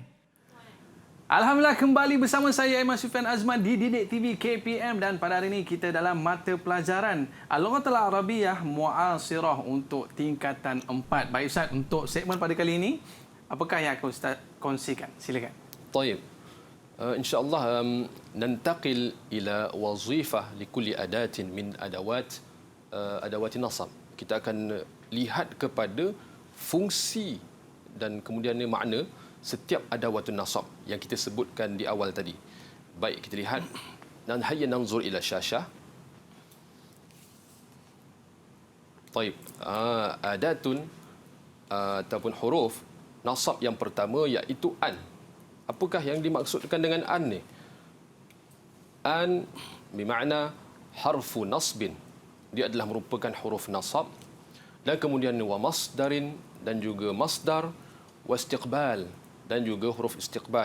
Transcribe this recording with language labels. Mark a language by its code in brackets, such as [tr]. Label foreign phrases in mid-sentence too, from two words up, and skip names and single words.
[ms] Alhamdulillah, kembali bersama saya Aiman Sufian Azman di Didik TV KPM, dan pada hari ini kita dalam mata pelajaran Al-Lughatul Arabiyyah Mu'asirah untuk tingkatan 4. Baik Ustaz, untuk segmen pada kali ini apakah yang akan Ustaz kongsikan? Silakan. [ar] طيب. إن شاء الله ننتقل إلى وظيفة لكل أداة من أدوات النصب. [ms] Kita akan lihat kepada fungsi dan kemudian makna setiap [ar] أدوات النصب [ms] yang kita sebutkan di awal tadi. Baik, kita lihat. [ar] Dan هيا ننظر إلى الشاشة. طيب. [ms] Adatun ataupun huruf nasab yang pertama iaitu an. Apakah yang dimaksudkan dengan an ni? An bermakna [ar] حرف نصب [ms] dia adalah merupakan huruf nasab, dan kemudian [ar] ومصدر, [ms] dan juga masdar, [ar] واستقبال, [ms] dan juga huruf istiqbal.